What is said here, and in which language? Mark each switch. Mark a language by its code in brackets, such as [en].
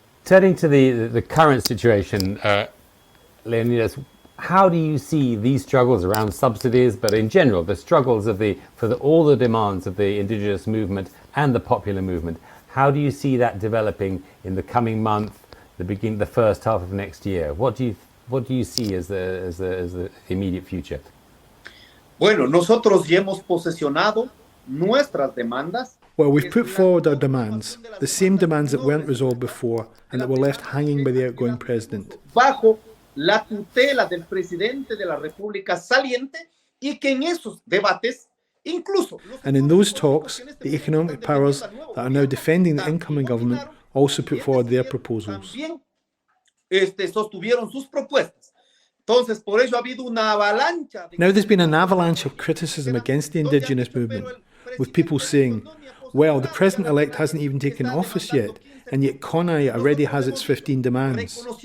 [en] Turning to the current situation, Leonidas, how do you see these struggles around subsidies, but in general, the struggles of all the demands of the indigenous movement and the popular movement? How do you see that developing in the coming month, the first half of next year? What do you see as the immediate future? [es] Bueno, nosotros ya hemos posesionado nuestras demandas. [en] Well, we've put forward our demands, the same demands that weren't resolved before and that were left hanging by the outgoing president. [es] Bajo la tutela del presidente de la República saliente y que en esos debates incluso... [en] And in those talks, the economic powers that are now defending the incoming government also put forward their proposals. [es] Sostuvieron sus propuestas. Entonces, por ello ha habido una avalancha. [en] Now there's been an avalanche of criticism against the indigenous movement, with people saying, well, the president-elect hasn't even taken office yet, and yet CONAIE already has its 15 demands.